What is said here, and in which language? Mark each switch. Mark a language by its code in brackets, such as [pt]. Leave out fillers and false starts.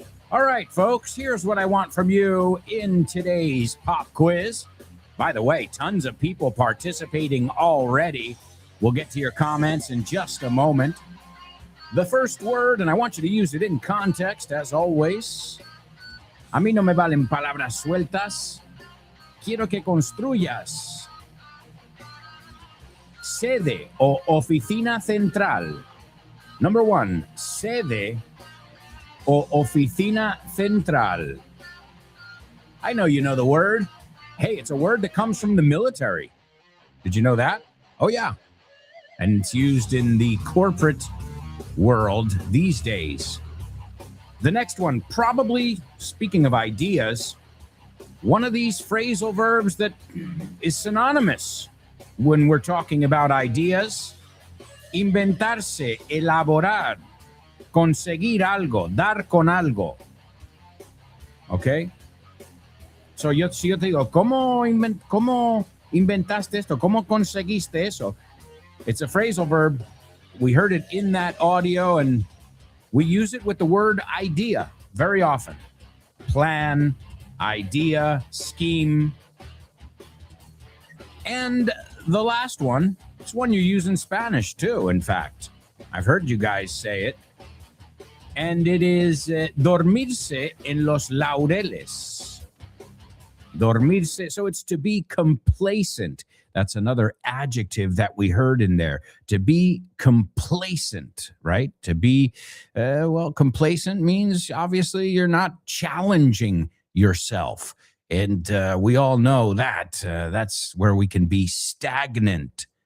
[en] All right, folks, here's what I want from you in today's pop quiz. By the way, tons of people participating already. We'll get to your comments in just a moment. The first word, and I want you to use it in context, as always. [es] A mí no me valen palabras sueltas. Quiero que construyas. Sede o oficina central. [en] Number one, [es] sede o oficina central. [en] I know you know the word. Hey, it's a word that comes from the military. Did you know that? Oh, yeah. And it's used in the corporate world these days. The next one, probably, speaking of ideas, one of these phrasal verbs that is synonymous when we're talking about ideas. [es] Inventarse, elaborar, conseguir algo, dar con algo. Okay? So si yo te digo, ¿cómo inventaste esto? ¿Cómo conseguiste eso? [en] It's a phrasal verb. We heard it in that audio, and we use it with the word idea very often. Plan, idea, scheme. And the last one, it's one you use in Spanish too, in fact. I've heard you guys say it. And it is [es] dormirse en los laureles. [en] Dormirse, so it's to be complacent. That's another adjective that we heard in there. To be complacent, right? To be, complacent means obviously you're not challenging yourself. And we all know that. That's where we can be stagnant.